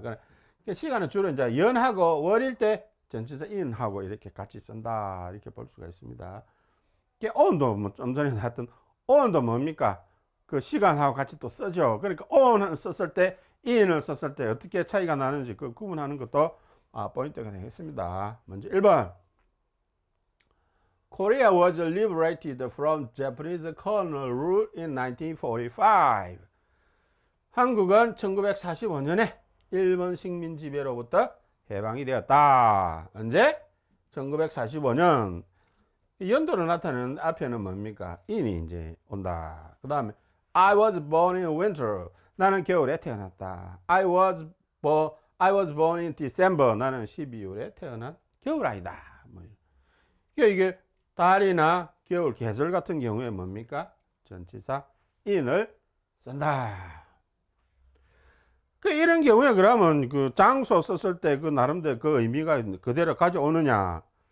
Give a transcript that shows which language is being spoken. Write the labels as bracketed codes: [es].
[ko] 그러니까 시간은 주로 이제 연하고 월일 때 전치사 in하고 이렇게 같이 쓴다. 이렇게 볼 수가 있습니다. on도 뭐 좀 전에 나왔던 on도 뭡니까? 그 시간하고 같이 또 쓰죠. 그러니까 on을 썼을 때, in을 썼을 때 어떻게 차이가 나는지 그 구분하는 것도 포인트가 되겠습니다. 먼저 1번. [en] Korea was liberated from Japanese colonial rule in 1945. [ko] 한국은 1945년에 일본 식민 지배로부터 해방이 되었다. 언제? 1945년. 연도로 나타내는 앞에는 뭡니까? in이 이제 온다. 그 다음에 [en] I was born in winter. [ko] 나는 겨울에 태어났다. [en] I was born in December. [ko] 나는 12월에 태어난 겨울아이다. 뭐. 이게 달이나 겨울 계절 같은 경우에 뭡니까? 전치사 in을 쓴다. 이런 경우에 그러면 그 장소 썼을 때 그 나름대로 그 의미가 그대로 가져오느냐?